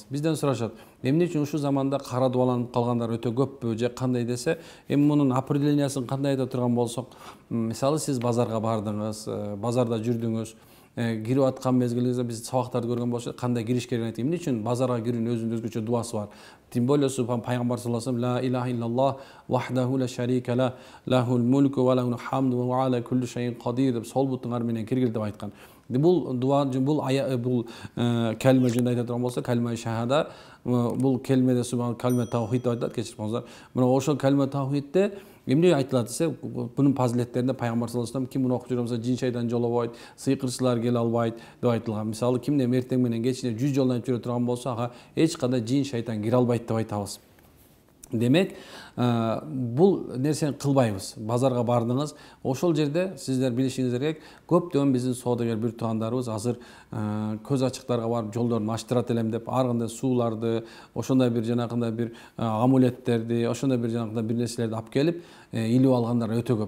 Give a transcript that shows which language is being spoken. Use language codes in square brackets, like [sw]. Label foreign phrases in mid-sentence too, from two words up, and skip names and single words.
[ky] Бизден сурашат, эмне үчүн ушул заманда кара дубаланып калгандар өтө көппү же кандай десе, эми мунун определениясын кандай айта турган болсок, мисалы сиз базарга бардыңыз, базарда жүрдүңүз, кирип аткан мезгилиңизде биз сабактарды көргөн болсок, кандай кириш керегин айтып, эмне үчүн базарга кирүүнүн өзүнүн өзгөчө дуасы бар. [ru] Тим более [ar] пайгамбар صلى الله عليه وسلم لا إله إلا الله وحده لا شريك لا له الملك وله الحمد وعلى كل شيء قدير [ky] деп сол бутуңар менен киргил деп айткан. Бул дуа, бул калима жөнүндө айта турган болсо, калима шахада, бул келмеде субхан калима таухид деп айтат, кечирип коңуздар. Мына ошол калима таухидте эмне айтылат десе, бунун фазилеттеринде пайгамбар [ar] صلى الله عليه وسلم [ky] ким муну окуп жүрө болсо жин шайтан жолобойт, сыйкырчылар келе албайт деп айтылган. Мисалы кимде эртең менен кечине 100 жолдон өтүп жүрө турган болсо, ага эч кандай жин шайтан кире албайт деп айтабыз. Демек, бул нерсени кылбайбыз. Базарга бардыңыз, ошол жерде сиздер билишиңиз керек, көптөн биздин соодагер бир туугандарыбыз азыр көз ачыктарга барып жолдорун ачтырат элем деп, ар кандай сууларды, ошондой бир жанакындай бир амулеттерди, ошондой бир жанакындай бир нерселерди алып келип, илип алгандар өтө көп.